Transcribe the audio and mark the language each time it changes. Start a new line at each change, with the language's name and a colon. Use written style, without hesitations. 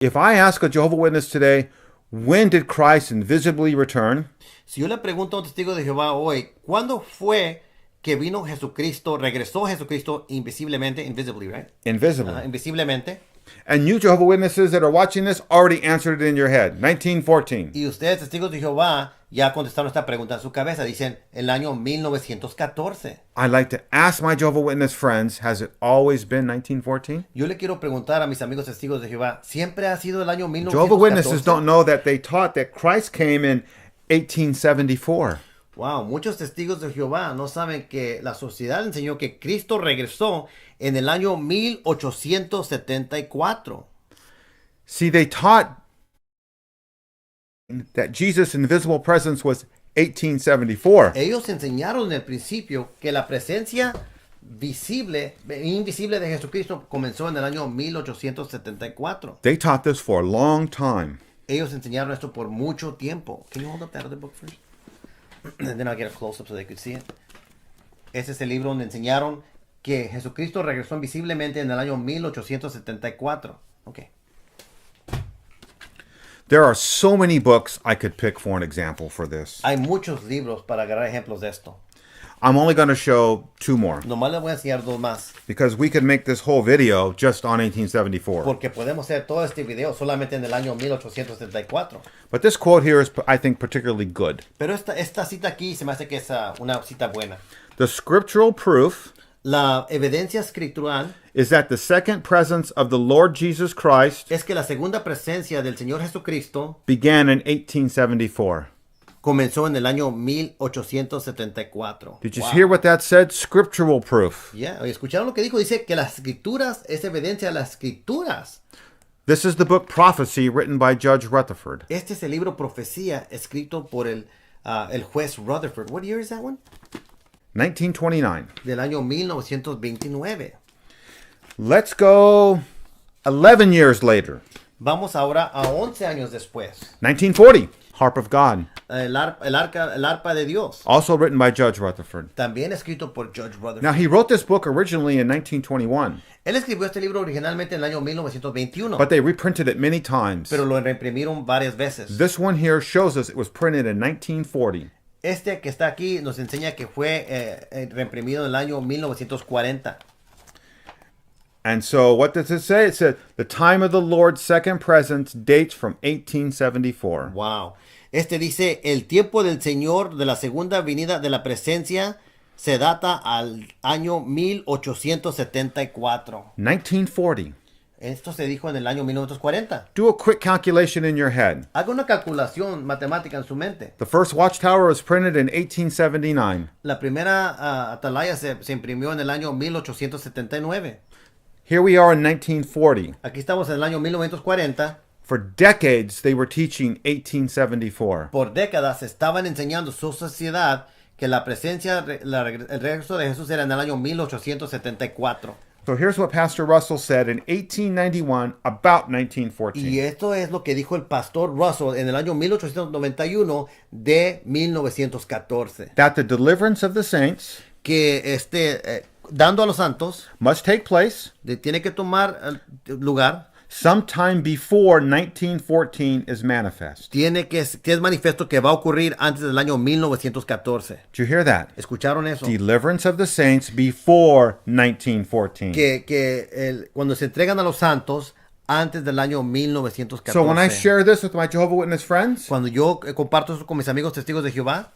English: If I ask a Jehovah's Witness today, when did Christ invisibly return?
Spanish: Si yo le pregunto a un testigo de Jehová hoy, ¿cuándo fue que vino Jesucristo, regresó Jesucristo invisiblemente,
English: invisibly, right? Invisibly.
Spanish: Invisiblemente.
English: And you Jehovah's Witnesses that are watching this already answered it in your head. 1914.
Spanish: Y ustedes, testigos de Jehová, ya contestaron esta pregunta en su cabeza. Dicen, el año 1914.
English: I'd like to ask my Jehovah's Witness friends, has it always been 1914?
Spanish: Yo le quiero preguntar a mis amigos testigos de Jehová, ¿siempre ha sido el año
English: Jehovah's Witnesses
Spanish: 1914?
English: don't know that they taught that Christ came in 1874.
Spanish: Wow, muchos testigos de Jehová no saben que la sociedad enseñó que Cristo regresó en el año 1874.
English: See, they taught that Jesus' invisible presence was 1874.
Spanish: Ellos enseñaron en el principio que la presencia invisible de Jesucristo comenzó en el año 1874.
English: They taught this for a long time.
Spanish: Ellos enseñaron esto por mucho tiempo.
English: Can you hold up that other book first? And then I'll get a close up so they could see it.
Spanish: Ese es el libro donde enseñaron que Jesucristo regresó invisiblemente en el año 1874.
English: Okay. There are so many books I could pick for an example for this.
Spanish: Hay muchos libros para agarrar ejemplos de esto.
English: I'm only going to show two more
Spanish: Nomás les voy a enseñar dos más.
English: because we could make this whole video just on 1874.
Spanish: Porque podemos hacer todo este video solamente en el año 1874.
English: But this quote here is, I think, particularly good.
Spanish: Pero esta cita aquí se me hace que es una cita buena.
English: The scriptural proof
Spanish: La evidencia escritural
English: is that the second presence of the Lord Jesus Christ
Spanish: es que la segunda presencia del Señor Jesucristo
English: began in 1874.
Spanish: comenzó en el año 1874.
English: Did you Wow. hear what that said? Scriptural proof.
Spanish: Yeah, ¿escucharon lo que dijo? Dice que las escrituras es evidencia de las escrituras.
English: This is the book Prophecy written by Judge Rutherford.
Spanish: Este es el libro Profecía escrito por el juez Rutherford.
English: What year is that one? 1929.
Spanish: Del año 1929.
English: Let's go 11 years later.
Spanish: Vamos ahora a 11 años después.
English: 1940. Harp of God.
Spanish: El arpa de Dios.
English: Also written by Judge Rutherford.
Spanish: También escrito por Judge Rutherford.
English: Now, he wrote this book originally in 1921,
Spanish: Él escribió este libro originalmente en el año 1921.
English: but they reprinted it many times.
Spanish: Pero lo reimprimieron varias veces.
English: This one here shows us it was printed in 1940.
Spanish: Este que está aquí nos enseña que fue reimprimido en el año 1940.
English: And so, what does it say? It said, the time of the Lord's second presence dates from 1874. Wow.
Spanish: Este dice, el tiempo del Señor de la segunda venida de la presencia se data al año 1874.
English: 1940.
Spanish: Esto se dijo en el año 1940.
English: Do a quick calculation in your head.
Spanish: Haga una calculación matemática en su mente.
English: The first watchtower was printed in 1879.
Spanish: La primera atalaya se imprimió en el año 1879.
English: Here we are in 1940.
Spanish: Aquí estamos en el año 1940.
English: For decades, they were teaching 1874.
Spanish: Por décadas estaban enseñando su sociedad que la presencia, el regreso de Jesús era en el año 1874.
English: So here's what Pastor Russell said in 1891 about 1914.
Spanish: Y esto es lo que dijo el pastor Russell en el año 1891 de 1914.
English: That the deliverance of the saints
Spanish: Que dando a los santos
English: must take place
Spanish: tiene que tomar lugar.
English: sometime before 1914 is manifest.
Spanish: Que es manifiesto que va a ocurrir antes del año 1914.
English: Did you hear that?
Spanish: ¿Escucharon eso?
English: Deliverance of the saints before 1914.
Spanish: Cuando se entregan a los santos antes del año 1914.
English: So when I share this with my Jehovah's Witness friends,
Spanish: Cuando yo comparto eso con mis amigos testigos de Jehová,